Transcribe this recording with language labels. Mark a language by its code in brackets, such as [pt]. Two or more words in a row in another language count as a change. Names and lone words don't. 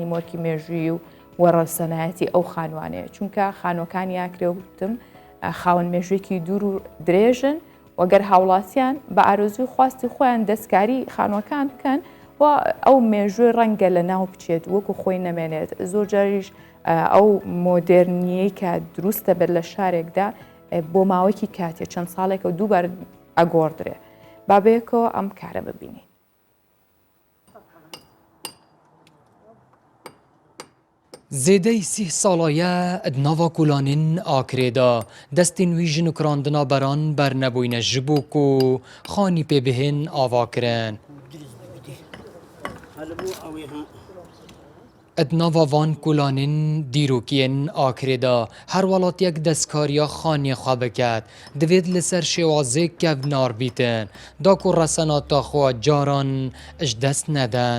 [ckb] مۆرکی مێژووی و وەڕەسەنایەتی ئەو خانوانەیە چونکە خانۆکانی ئاکرێوتم خاوەن مێژوویەکی دوور و درێژن وەگەر هاوڵاتیان بە ئارۆزوی خواستی خۆیان دەستکاری خانوەکان بکەن و ئەو مێژووی ڕەنگە لە ناو بچێت وەکو خۆی نەمێنێت زۆر جاریش ئەو مۆدررنیەی کە دروستە بێت لە شارێکدا بۆ ماوەیەکی کاتێ چەند ساڵێکە و دووبار ئەگۆڕدرێ بابەیەکەوە ئەم کارە ببینی. [ku] زێدەی 30 ساڵایە ناوا کولانین ئاکرێدا دەستین وی ژن و کراندنا بەران بەرنەبووینە ji bo ku xanî pê bihên ava kirin. Nava van kulanên dîrokiyên Akrêda her welatiyek destkariya xaniyê xwe biket divêt li ser şêwazê kevnar bîtin da ku resenata xwe caran ji dest nedin.